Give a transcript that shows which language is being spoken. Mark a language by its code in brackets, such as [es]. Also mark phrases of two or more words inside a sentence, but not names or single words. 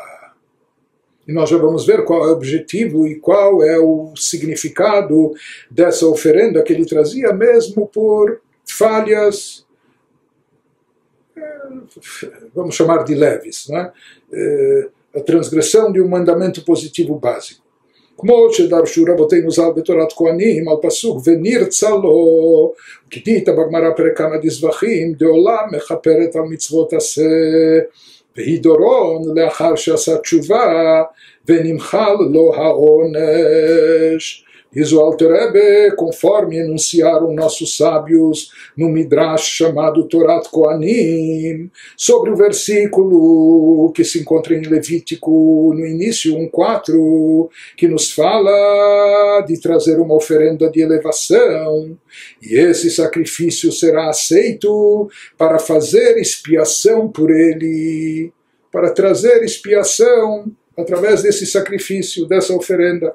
[pt] E nós já vamos ver qual é o objetivo e qual é o significado dessa oferenda que ele trazia, mesmo por falhas, vamos chamar de leves, não é? A transgressão de um mandamento positivo básico. [he] כמו שדרשו רבותינו ז"ל בתורת כהנים על פסוק ונרצה לו, כדאית בגמרא פרק כמה דזבחים דעולם מכפרת על מצוות עשה, והיא דורון לאחר שעשה תשובה ונמחל לו העונש. [pt] Diz o Alter Rebbe, conforme enunciaram nossos sábios no Midrash chamado Torat Kohanim, sobre o versículo que se encontra em Levítico, no início 1:4, que nos fala de trazer uma oferenda de elevação, e esse sacrifício será aceito para fazer expiação por ele, para trazer expiação através desse sacrifício, dessa oferenda.